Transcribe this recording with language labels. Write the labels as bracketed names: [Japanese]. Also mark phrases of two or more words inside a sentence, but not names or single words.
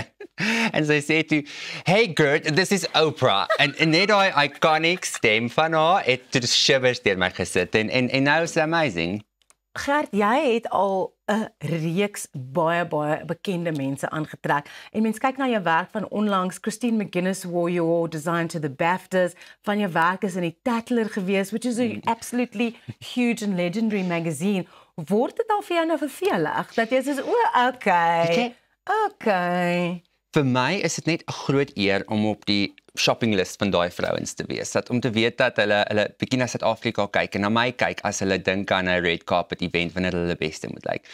[Afrikaans] En sy sê toe, [English] hey Gert, this is Oprah. [Afrikaans] En net daai iconic stem van haar het toe die shivers deur my gesit en [English] now is amazing. [Afrikaans] Gert, jy het al 'n reeks baie bekende mense aangetrek. En mens kyk na jou werk van onlangs, Christine McGuinness [English] wore your design to the BAFTAs, [Afrikaans] van jou werk is in die Tatler gewees, [English] which is a absolutely huge and legendary magazine. [Afrikaans] Word dit al vir jou nou vervelig? Dat jy sê, okay. Vir my is dit net 'n groot eer om op die [English] shopping list [Afrikaans] van daai vrouens te wees. Om te weet dat hulle bietjie na Suid-Afrika kyk en na my kyk as hulle dink aan 'n [English] red carpet event [Afrikaans] wanneer hulle beste moet lyk.